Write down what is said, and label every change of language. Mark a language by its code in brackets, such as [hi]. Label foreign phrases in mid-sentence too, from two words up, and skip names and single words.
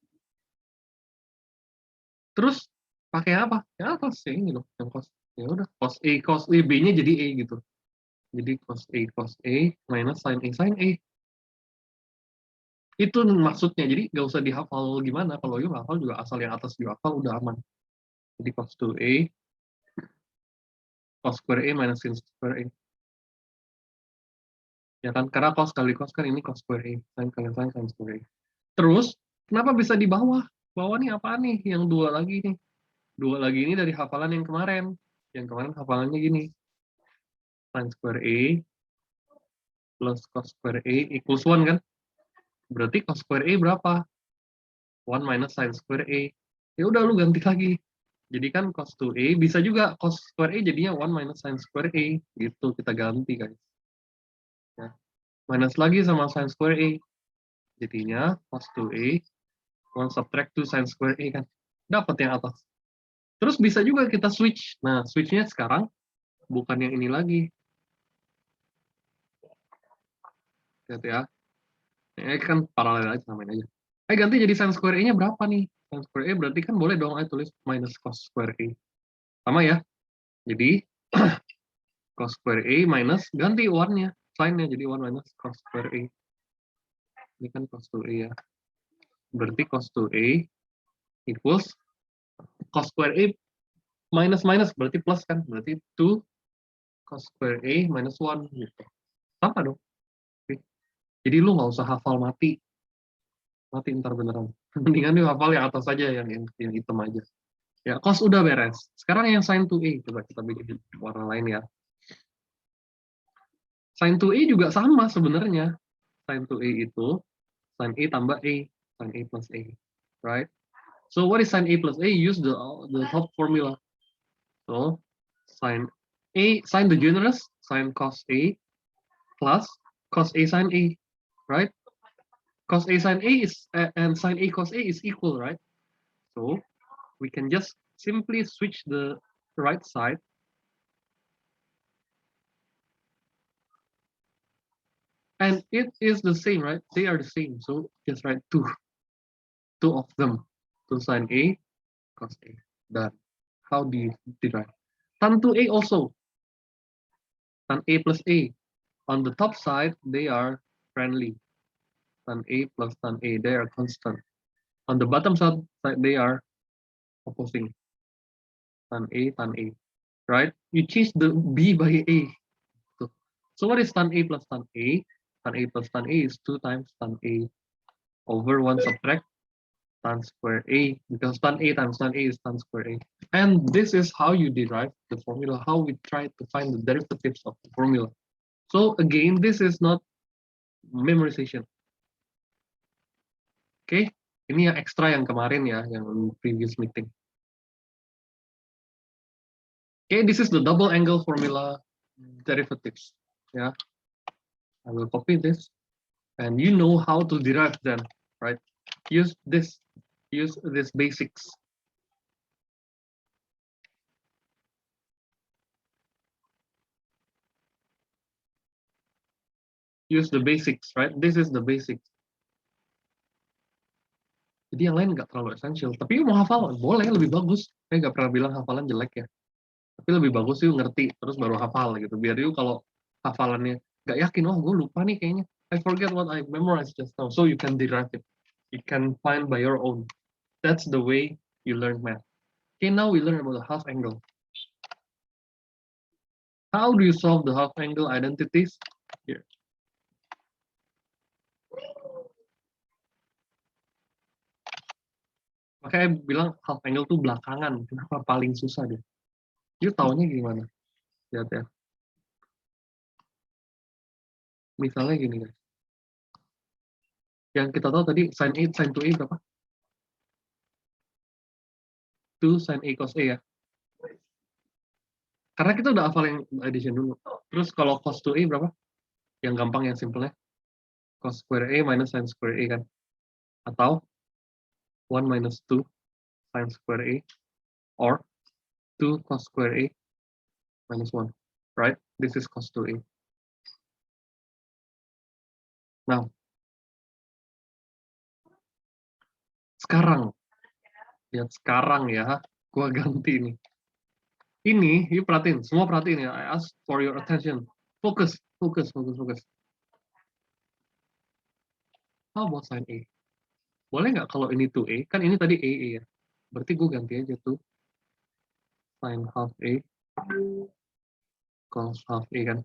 [id] Terus pakai apa? Ya cos A ini loh, yang cos. Ya udah, cos A B-nya jadi A gitu. Jadi cos A minus sin A. Itu maksudnya, jadi nggak usah dihafal gimana. Kalau you hafal juga asal yang atas you hafal udah aman. Jadi cos 2A, [en] cos square A minus sin square A. [id] Ya kan, karena cos kali cos kan ini [en] cos square A, [id] sin kali [en] sin square A. [id] Terus, kenapa bisa di bawah? Bawah nih apa nih? Yang dua lagi nih. Dua lagi ini dari hafalan yang kemarin. Yang kemarin hafalannya gini. [en] Sin square A plus cos square A equals 1 kan? [id] Berarti cos square A berapa? [en] 1 minus sin square A. [id] Ya udah lu ganti lagi. Jadi kan cos 2A bisa juga [en] cos square A [id] jadinya [en] 1 minus sin square A. [id] Gitu kita ganti guys. Ya. Minus lagi sama [en] sin square A. [id] Jadinya cos 2A [en] 1 subtract 2 sin square A [id] kan. Dapat yang atas. Terus bisa juga kita switch. Nah, switchnya sekarang bukan yang ini lagi. Lihat ya. Kan paralel aja, samain aja. Ganti jadi [en] sin square A- [id] nya berapa nih? Sin square A berarti kan boleh dong tulis [en] minus cos square A. [id] Sama ya. Jadi [en] cos square A [id] minus, ganti 1-nya. Sin-nya jadi [en] 1 minus cos square A. [id] Ini kan cos 2A ya. Berarti cos 2A [en] equals cos square A minus [id] berarti plus kan. Berarti [en] 2 cos square A minus 1 [id] gitu. Sama dong. Oke. Jadi lu nggak usah hafal mati. Mati ntar beneran. Mendingan lu hafal yang atas aja, yang hitam aja. Ya, cos udah beres. Sekarang yang sin 2A. Coba kita bikin warna lain ya. Sin 2A juga sama sebenarnya. Sin 2A itu sin A tambah A. [en] Sin A plus A. Right? So what is sin A plus A? Use the top formula. So sin the generous, sin cos A plus cos A sin A, right? Cos A sin A is and sin A cos A is equal, right? So we can just simply switch the right side. And it is the same, right? They are the same. So just write two of them. 2 sin A cos A. Done. How do you derive? Tan 2A also. Tan A plus A. On the top side, they are friendly. Tan A plus tan A, they are constant. On the bottom side, they are opposing. Tan A, right? You change the B by A. So what is tan A plus tan A? Tan A plus tan A is 2 times tan A over 1 subtract tan square A, because tan A times tan A is tan square A. And this is how you derive the formula, how we try to find the derivatives of the formula. So again, this is not memorization. [id] Oke, ini yang ekstra yang kemarin ya, yang [en] previous meeting. Okay, this is the double angle formula derivatives. Yeah, I will copy this, and you know how to derive them, right? Use this basics. Use the basics, right? This is the basics. [id] Jadi yang lain nggak terlalu essential, tapi mau hafal boleh, lebih bagus. Saya nggak pernah bilang hafalan jelek ya, tapi lebih bagus sih ngerti terus baru hafal gitu. Biar you kalau hafalannya nggak yakin, oh gue lupa nih kayaknya, [en] I forget what I memorized just now, so you can derive it. You can find by your own. That's the way you learn math. Okay, now we learn about the half angle. How do you solve the half angle identities? Here. [id] Makanya bilang half angle tuh belakangan. Kenapa paling susah deh? You taunya gimana? Lihat ya. Misalnya gini guys. Yang kita tahu tadi sin A, sin 2A berapa? 2 sin A cos A ya. Karena kita udah hafal yang addition dulu. Terus kalau cos 2A berapa? Yang gampang, yang simple ya. [en] Cos square A minus sin square A kan. [id] Atau 1 minus [en] 2 sin square A. Or 2 cos square A minus 1. Right? This is cos 2A. Now, [id] Sekarang, lihat sekarang ya, gua ganti nih. Ini, yuk perhatiin, semua perhatiin ya. [en] I ask for your attention. [id] Fokus, fokus, fokus, fokus. [en] How about sign A? [id] Boleh nggak kalau ini tuh A? Kan ini tadi A ya. Berarti gue ganti aja tuh. [en] Sin half A. Cos half A kan.